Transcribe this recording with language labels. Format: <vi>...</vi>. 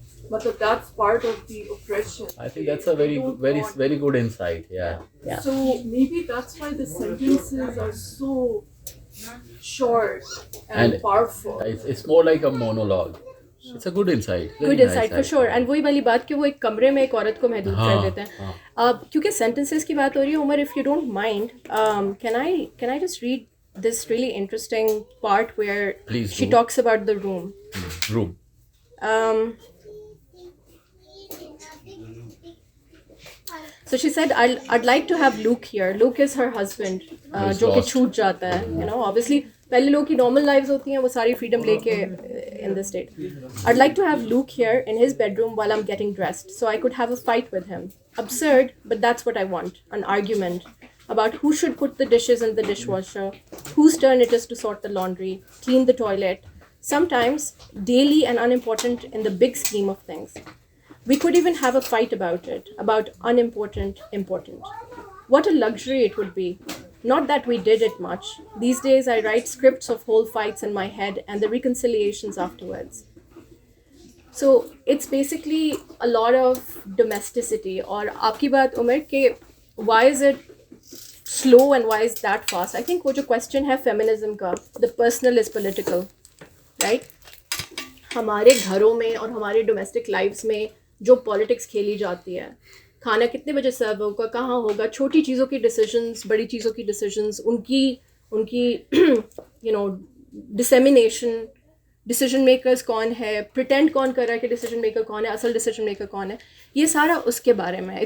<en>But that's part of the oppression. I think that's a very good insight. Yeah. So maybe that's why the sentences are so short and powerful. It's more like a monologue. It's a good insight. Good insight for sure.</en> <ur>And وہی والی بات کہ وہ ایک کمرے میں ایک عورت کو محدود کر دیتے ہیں. کیونکہ sentences کی بات ہو رہی ہے, عمر,</ur> <en>if you don't mind, can I just read this really interesting part where Please she do. talks about the room. Room. So she said, I'd like to have Luke here. Luke is her husband, Who's</en> <ur>جو کہ</ur> <en>lost.</en> <ur>چھوٹ جاتا ہے.</ur> <en>You know, obviously</en> <ur>پہلے لوگ کی normal lives ہوتی ہیں, وہ ساری freedom لے کے</ur> <en>in the state. I'd like to have Luke here in his bedroom while I'm getting dressed, so I could have a fight with him. Absurd, but that's what I want. An argument about who should put the dishes in the dishwasher, whose turn it is to sort the laundry, clean the toilet. Sometimes daily and unimportant in the big scheme of things. We could even have a fight about it, about unimportant, important. What a luxury it would be. Not that we did it much. These days I write scripts of whole fights in my head and the reconciliations afterwards. So it's basically a lot of domesticity.</en> <ur>اور آپ کی بات عمر کہ</ur> <en>why is it slow and why is that fast? I think وہ جو question ہے feminism کا, the personal is political, right?</en> <ur>ہمارے گھروں میں اور ہمارے ڈومیسٹک لائفس میں جو پالیٹکس کھیلی جاتی ہے, کھانا کتنے بجے سرو ہوگا, کہاں ہوگا, چھوٹی چیزوں کی ڈیسیژنس, بڑی چیزوں کی ڈیسیژنس, ان کی you know dissemination, decision makers کون ہے, پریٹینڈ کون کر رہا ہے کہ ڈیسیژن میکر کون ہے, اصل ڈیسیژن میکر کون ہے, یہ سارا اس کے بارے میں.</ur>